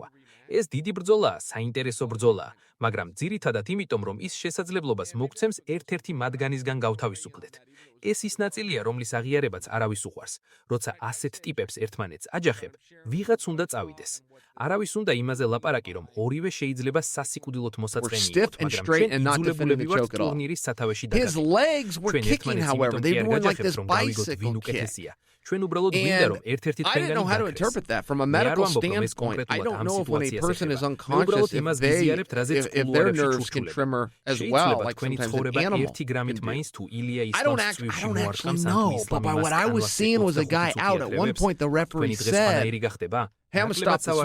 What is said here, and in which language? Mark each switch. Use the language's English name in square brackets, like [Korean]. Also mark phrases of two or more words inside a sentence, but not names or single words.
[Georgian] ეს დიდი ბრძოლაა, საინტერესო ბრძოლაა, მაგრამ ძირითადად იმიტომ, რომ ის შესაძლებლობას მოგცემს ერთ-ერთი მათგანისგან გავთავისუფლდეთ. ეს ის ნაწილია, რომლის აღიარებაც არავის უყვარს. როცა ასეთ ტიპებს ერთმანეთს აჯახებ, ვიღაც უნდა წავიდეს. არავის უნდა იმაზე ლაპარაკი, რომ ორივე შეიძლება სასიკვდილოდ მოსაწყენი იყოს, მაგრამ ჩვენ იძულებულები ვართ ტურნირის სათავეში [English] His legs were kicking, however. They were doing like this bicycle kick. [Georgian] ჩვენ უბრალოდ გვინდა რომ ერთ-ერთი [English] I didn't know how to interpret that from a medical standpoint. I don't know if when a person is unconscious, if their nerves can tremor as well, like sometimes an animal can do. I don't actually know, but by what I was seeing was a guy out. At one point, the referee said, "Hey, I'm gonna stop this.